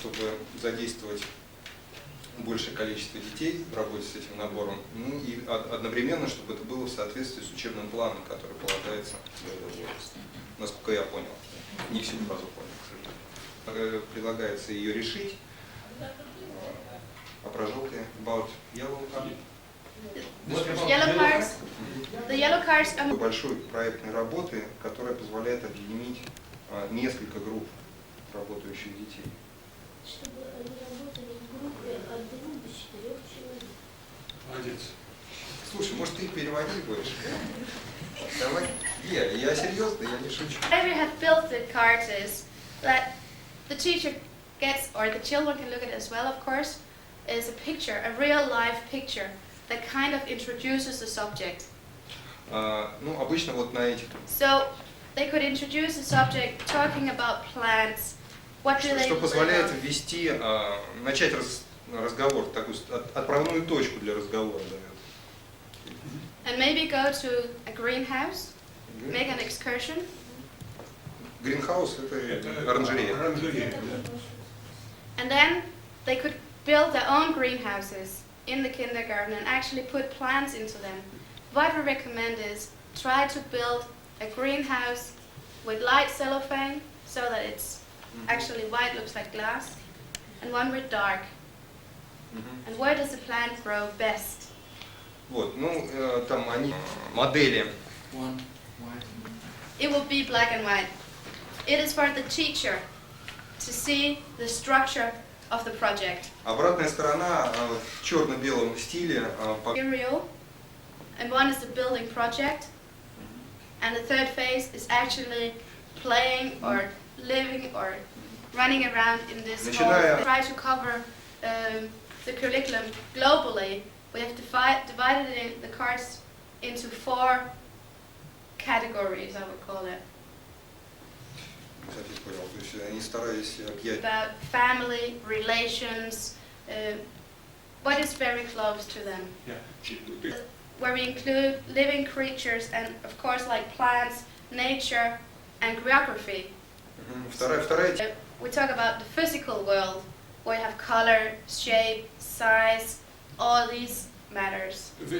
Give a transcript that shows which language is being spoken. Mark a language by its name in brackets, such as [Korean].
[Russian] Чтобы задействовать большее количество детей в работе с этим набором, ну и одновременно, чтобы это было в соответствии с учебным планом, который полагается в этот возраст. Насколько я понял. Не всю фразу понял, к сожалению. Предлагается ее решить. А про желтые [English] about yellow card? yellow cards. The yellow cards are... [Russian] Большой проектной работы, которая позволяет объединить несколько групп работающих детей. Чтобы они работали в группе от 2 до 4 человек. Молодец. Слушай, может ты переводи будешь? Давай. Я серьезно, я не шучу. [English] How we have built the cards is that the teacher gets, or the children can look at it as well, of course, is a picture, a real life picture that kind of introduces the subject. [Russian] Ну, обычно вот на этих. [English] So they could introduce the subject talking about plants. What do they [Russian] Что [English] live [Russian] позволяет [English] on? [Russian] ввести, начать разговор, такую отправную точку для разговора дает. [English] And maybe go to a greenhouse, make an excursion. [Russian] Greenhouse это оранжерея. Оранжерея, да. [English] And then they could build their own greenhouses in the kindergarten and actually put plants into them. What we recommend is try to build a greenhouse with light cellophane so that it's actually white, looks like glass, and one with dark. And where does the plant grow best? [Russian] Вот, ну, там они модели. [English] One white. It will be black and white. It is for the teacher to see the structure of the project. [Russian] Обратная сторона в черно-белом стиле. [English] Material, and one is the building project, and the third phase is actually playing or living or running around in this hall. Try to cover the curriculum globally. We have divided the cards into 4 categories, I would call it. [Russian] То есть они старались объять. [English] About family, relations, what is very close to them. Yeah. Where we include living creatures and, of course, like plants, nature, and geography. [Russian] Вторая. [English] We talk about the physical world, where you have color, shape, size, all these matters.